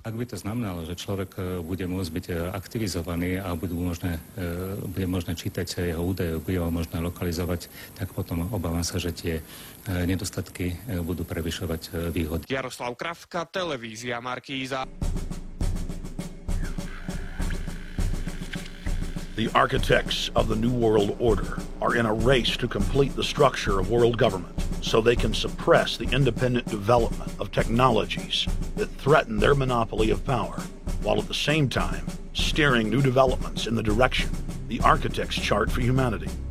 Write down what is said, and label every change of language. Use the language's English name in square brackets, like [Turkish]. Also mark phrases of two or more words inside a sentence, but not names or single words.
[Slovak] Ak by to znamenalo, že človek bude môcť byť aktivizovaný a bude možné čítať jeho údaje, bude ho možné lokalizovať, tak potom obávam sa, že tie nedostatky budú prevyšovať výhody. Jaroslav Kravka, televízia Markíza. [English] The architects of the New World Order are in a race to complete the structure of world government so they can suppress the independent development of technologies that threaten their monopoly of power, while at the same time steering new developments in the direction the architects chart for humanity.